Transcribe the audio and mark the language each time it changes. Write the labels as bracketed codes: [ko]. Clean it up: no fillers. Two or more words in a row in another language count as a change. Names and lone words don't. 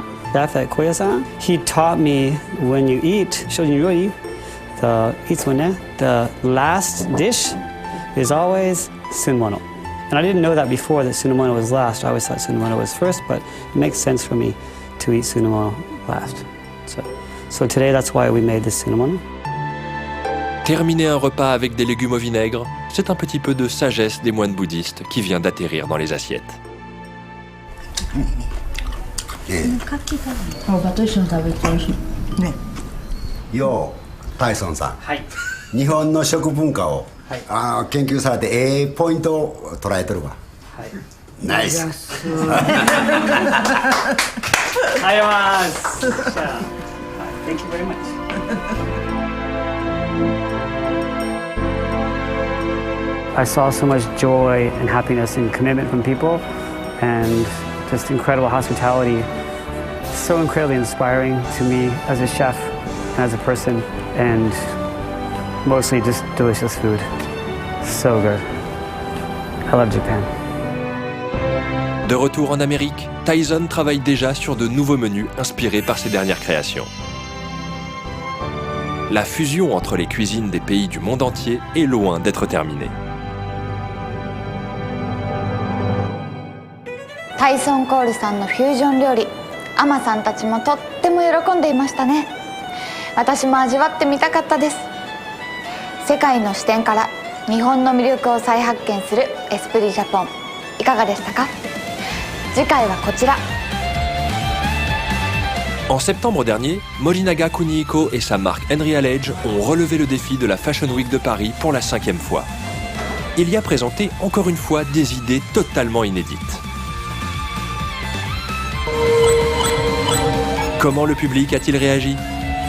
[en] After Koya-san, he taught me when you eat shojin the last dish is always sunomono. And I didn't know that before, that sunomono was last. I always thought sunomono was first, but it makes sense for me to eat sunomono last. So today that's why we made this sunomono. [fr] Terminer un repas avec des légumes au vinaigre, c'est un petit peu de sagesse des moines bouddhistes qui vient d'atterrir dans les assiettes. [ja] Yo, Tyson さん。はい。日本の食文化を、研究されてポイントを捉えてるわ。はい。ナイス。 [en] あります。Thank you very much. I saw so much joy and happiness and commitment from people, and just incredible hospitality. So incredibly inspiring to me as a chef and as a person, and mostly just delicious food. So good. I love Japan. [fr] De retour en Amérique, Tyson travaille déjà sur de nouveaux menus inspirés par ses dernières créations. La fusion entre les cuisines des pays du monde entier est loin d'être terminée. [ja] Tyson Cole さんのフュージョン料理、アマさんたちもとっても喜んでいましたね。私も味わってみたかったです。世界の視点から日本の魅力を再発見するエスプリジャポン、いかがでしたか？次回はこちら。 [fr] En septembre dernier, Morinaga Kunihiko et sa marque Henry Alege ont relevé le défi de la Fashion Week de Paris pour la 5e fois. Il y a présenté encore une fois des idées totalement inédites. Comment le public a-t-il réagi ?